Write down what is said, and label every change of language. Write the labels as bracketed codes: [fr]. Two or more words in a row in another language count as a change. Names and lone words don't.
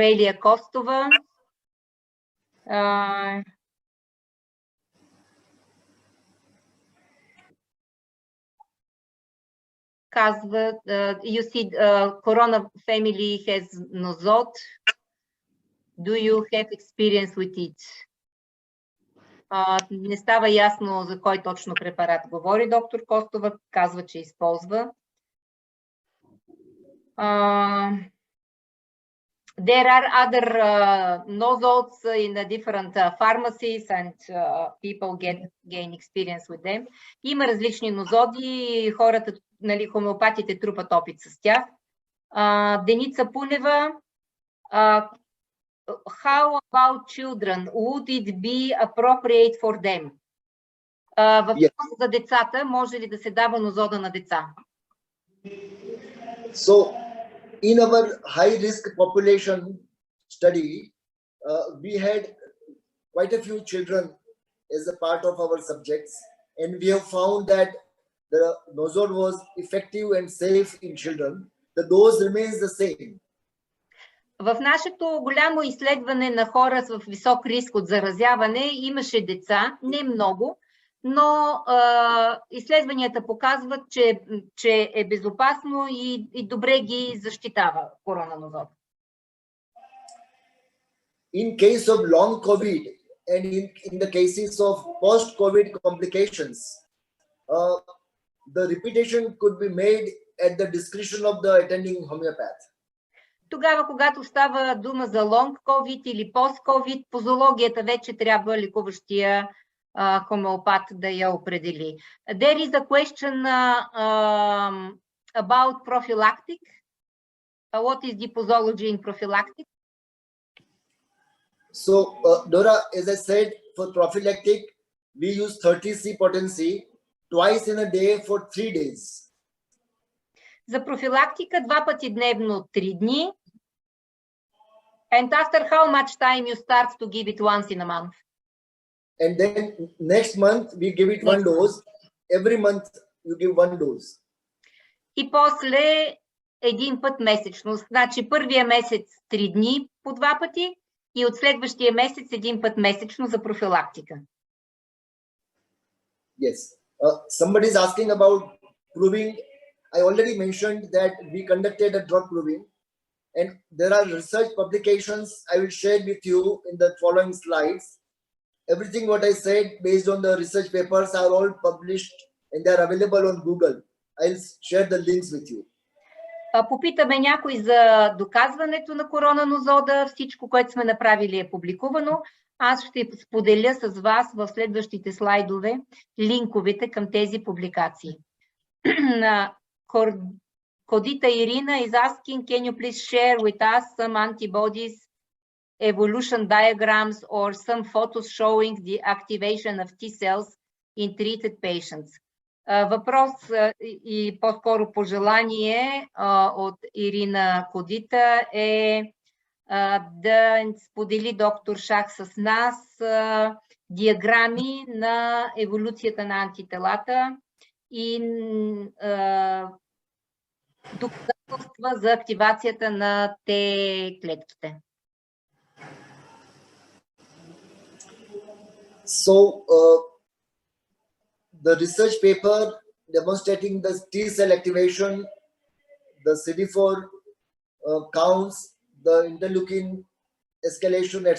[en] Elia Kostova. Казва, you see, Corona family has nosode. Do you have experience with it? [bg] Не става ясно за кой точно препарат говори доктор Костова, казва, че използва. [en] There are other nosodes in different pharmacies and people gain experience with them. [bg] Има различни нозоди, хората, нали, хомеопатите трупат опит с тях. Деница Пунева, [en] how about children? Would it be appropriate for them? [bg] Въпрос за децата, може ли да се дава нозода на деца? [en] So, in our high-risk population study, we had quite a few children as a part of our subjects, and we have found that the nosode was effective and safe in children. The dose remains the same. [bg] В нашето голямо изследване на хора с висок риск от заразяване имаше деца, не много, но изследванията показват, че е безопасно и добре ги защитава коронанозод. [en] In case of long COVID and in the cases of post-COVID complications, the repetition could be made at the discretion of the attending homeopath. [bg] Тогава, когато става дума за [en] long COVID [bg] или post-COVID, позологията вече трябва лекуващия хомеопат да я определи. [en] There is a question about prophylactic. What is the posology in prophylactic? So, Dora, as I said, for prophylactic, we use 30C potency twice in a day for 3 days. [bg] За профилактика 2 пъти дневно 3 дни. [en] And after how much time you start to give it once in a month? And then next month we give it 1 dose. Every month you give 1 dose. [bg] И после един път месечно. Значи първия месец 3 дни по 2 пъти и от следващия месец един път месечно за профилактика. [en] Yes. Somebody is asking about proving. I already mentioned that we conducted a drug proving, and there are research publications I will share with you in the following slides. Everything what I said based on the research papers are all published and they are available on Google. I'll share the links with you. [bg] Попитаме някой за доказването на коронанозода. Всичко, което сме направили е публикувано. Аз ще споделя с вас в следващите слайдове линковете към тези публикации. [en] Kodita Irina is asking, can you please share with us some antibodies, evolution diagrams, or some photos showing the activation of T cells in treated patients? [bg] Въпрос и по-скоро пожелание от Ирина Кодита е да сподели доктор Шах с нас диаграми на еволюцията на антителата и доказателства за активацията на Т клетките. [en] So, the research paper demonstrating the T cell activation, the CD4 counts, the interleukin escalation, etc.